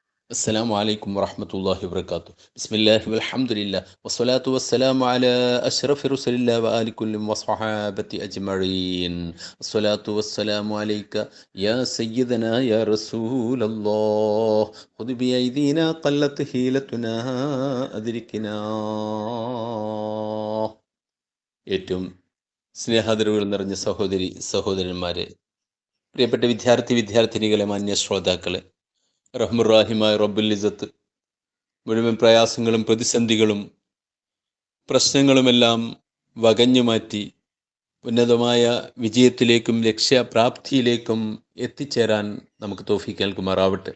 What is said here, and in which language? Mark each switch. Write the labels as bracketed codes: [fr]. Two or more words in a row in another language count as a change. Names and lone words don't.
[ar] السلام عليكم ورحمة الله وبركاته. بسم الله والحمد لله والصلاة والسلام على أشرف رسل الله وآل كل وصحابة أجمعين. الصلاة والسلام عليك يا سيدنا يا رسول الله. خذ بأيدينا قلت حيلتنا أدركنا. [ml] ഏറ്റവും സ്നേഹാദരവുകൾ നിറഞ്ഞ സഹോദരന്മാരെ, പ്രിയപ്പെട്ട വിദ്യാർത്ഥിനികളെ, മാന്യ ശ്രോതാക്കളെ, റഹ്മുറാഹിമായ [ar] رب العزة [ml] മുഴുവൻ പ്രയാസങ്ങളും പ്രതിസന്ധികളും പ്രശ്നങ്ങളുമെല്ലാം വകഞ്ഞുമാറ്റി ഉന്നതമായ വിജയത്തിലേക്കും ലക്ഷ്യപ്രാപ്തിയിലേക്കും എത്തിച്ചേരാൻ നമുക്ക് തൗഫീഖ് നൽകുമാറാവട്ടെ.